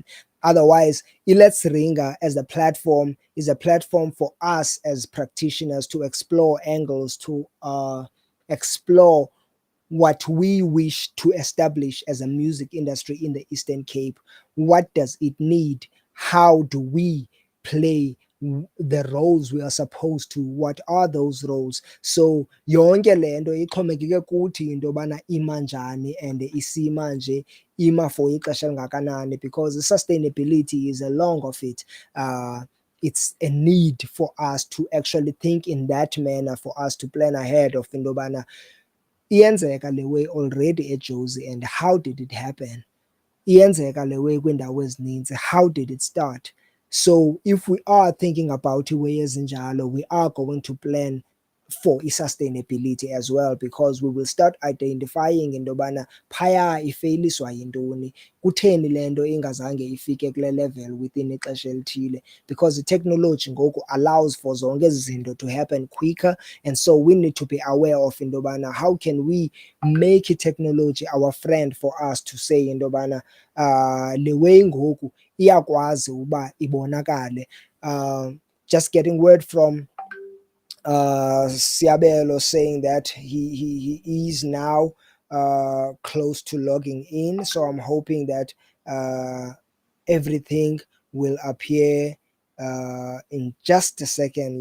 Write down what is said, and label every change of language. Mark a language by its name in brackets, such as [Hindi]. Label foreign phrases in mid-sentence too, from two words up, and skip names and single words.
[English] Otherwise, Let's Ringa as a platform is a platform for us as practitioners to explore angles, to explore what we wish to establish as a music industry in the Eastern Cape. What does it need? How do we play the roles we are supposed to? What are those roles? [Xhosa] So yonke lento ixhomekeke kuthi into yobana ima njani and isima nje, ima for ixesha elingakanani, [English] because sustainability is a long of it. It's a need for us to actually think in that manner, for us to plan ahead of [Xhosa] into yobana iyenzeka le [English] way already eJozi, and how did it happen? [Xhosa] Iyenzeka le way kwiindawo ezininzi, [English] how did it start? So if we are thinking about [Xhosa] iway ezinjalo, [English] we are going to plan for sustainability as well, because we will start identifying [Xhosa] into yobana phaya ifeyliswa yintoni, kutheni le nto ingazange ifike kule [English] level within [Xhosa] ixesha elithile, [English] because technology ngoku allows for [Xhosa] zonke ezi zinto [English] to happen quicker. And so we need to be aware of [Xhosa] into yobana [English] how can we make technology our friend for us to say [Xhosa] into yobana le way ngoku iyakwazi uba ibonakale. [English] Just getting word from Seabelo saying that he is now close to logging in. So I'm hoping that everything will appear in just a second.